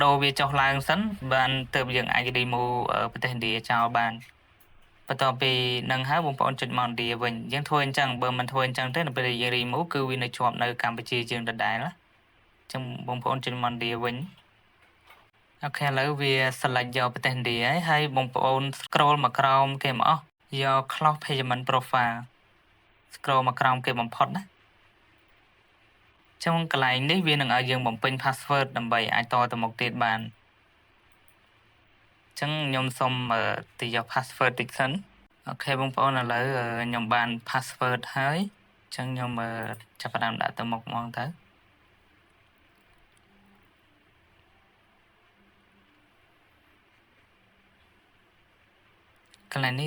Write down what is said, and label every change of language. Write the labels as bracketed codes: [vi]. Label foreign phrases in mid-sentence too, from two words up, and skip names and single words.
[km] ដូរវាចុះឡើងសិនបានទើបយើងអាច remove ប្រទេសឥណ្ឌាចោលបានបន្ទាប់ពីនឹងហើយបងប្អូនចុចមកឥណ្ឌាវិញយើង ធ្វើអញ្ចឹងបើមិនធ្វើអញ្ចឹងទេនៅពេលដែលយើង remove គឺវានៅជាប់នៅកម្ពុជាយើងដដែលណាអញ្ចឹងបងប្អូនចុចមកឥណ្ឌាវិញអូខេឥឡូវវា select យកប្រទេសឥណ្ឌាហើយបងប្អូន scroll មកក្រោមគេមកអស់យក [en] close payment profile [km] scroll មកក្រោមគេបំផុតណាចឹងកន្លែងនេះវានឹងឲ្យយើងបំពេញ password ដើម្បីអាចតទៅមុខទៀតបាន ចឹងខ្ញុំសូមទៅយក password តិចសិនអូខេបងប្អូនឥឡូវខ្ញុំបាន password ហើយចឹងខ្ញុំចាប់ផ្ដើមដាក់ទៅមុខហ្មងទៅកន្លែងនេះ